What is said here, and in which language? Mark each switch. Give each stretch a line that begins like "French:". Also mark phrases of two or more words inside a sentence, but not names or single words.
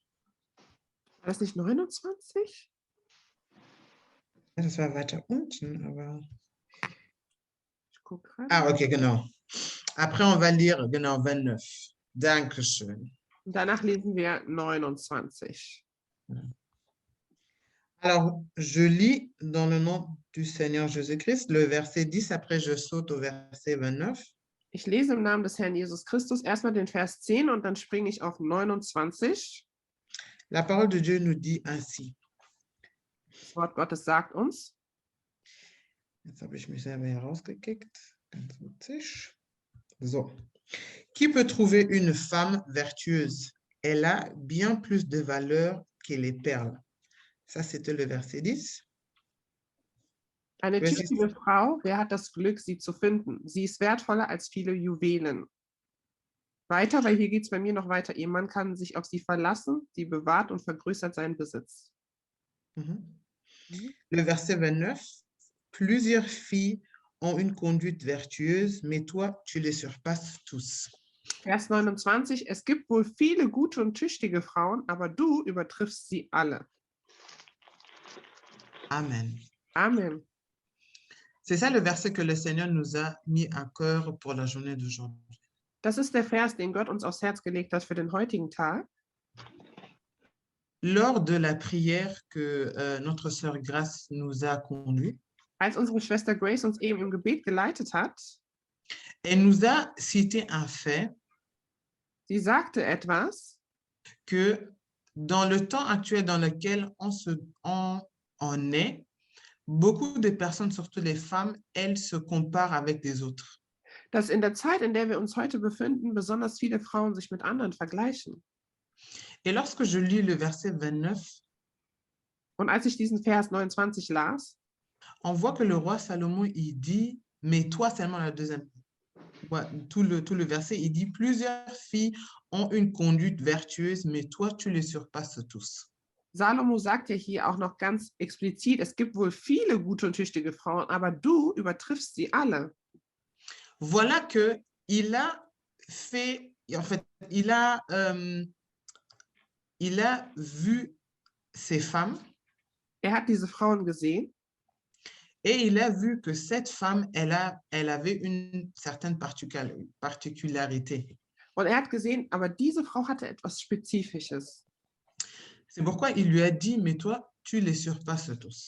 German: War das nicht 29? Ja, das war weiter unten, aber... Ich gucke gerade. Ah, okay, genau.
French: Après, on va lire,
German: genau, 29. Dankeschön. Und danach lesen wir 29.
French: Alors, je lis dans le nom du Seigneur Jésus-Christ le verset 10, après je saute au verset 29.
German: Ich lese im Namen des Herrn Jesus Christus erstmal den Vers 10 und dann springe ich auf 29.
French: La parole de Dieu nous dit ainsi.
German: Das Wort Gottes sagt uns. Jetzt habe ich mich selber hier rausgekickt. Ganz witzig. So.
French: Qui peut trouver une femme vertueuse? Elle a bien plus de valeur que les perles. Ça, c'était le verset 10.
German: Eine
French: Verset
German: tüchtige Frau, wer hat das Glück, sie zu finden? Sie ist wertvoller als viele Juwelen. Weiter, weil hier geht es bei mir noch weiter. Ihr Mann kann sich auf sie verlassen, sie bewahrt und vergrößert seinen Besitz.
French: Le verset 29. Plusieurs filles ont une conduite vertueuse, mais toi, tu les surpasses tous.
German: Vers 29. Es gibt wohl viele gute und tüchtige Frauen, aber du übertriffst sie alle. Amen. Amen.
French: C'est ça le verset que le Seigneur nous a mis à cœur pour la journée d'aujourd'hui.
German: Das ist der Vers, den Gott uns aufs Herz gelegt hat für den heutigen Tag.
French: Lors de la prière que notre sœur Grace nous a conduit,
German: Als unsere Schwester Grace uns eben im Gebet geleitet hat,
French: elle nous a cité un fait
German: sie sagte etwas,
French: que dans le temps actuel dans lequel on est, beaucoup de personnes, surtout les femmes, elles se comparent avec des autres.
German: dass in der Zeit, in der wir uns heute befinden, besonders viele Frauen sich mit anderen vergleichen.
French: Et lorsque je lis le verset 29,
German: Und als ich diesen Vers 29 las,
French: on voit que le roi Salomon, il dit, mais toi seulement la deuxième, ouais, tout le verset, il dit, plusieurs filles ont une conduite vertueuse, mais toi, tu les surpasses tous.
German: Salomo sagt ja hier auch noch ganz explizit, es gibt wohl viele gute und tüchtige Frauen, aber du übertriffst sie alle.
French: Voilà que il a fait, en fait, il a vu ces femmes.
German: Hat diese Frauen gesehen.
French: Et il a vu que cette femme, elle avait une certaine particularité.
German: Und hat gesehen, aber diese Frau hatte etwas Spezifisches.
French: C'est pourquoi il lui a dit, mais toi, tu les surpasses tous.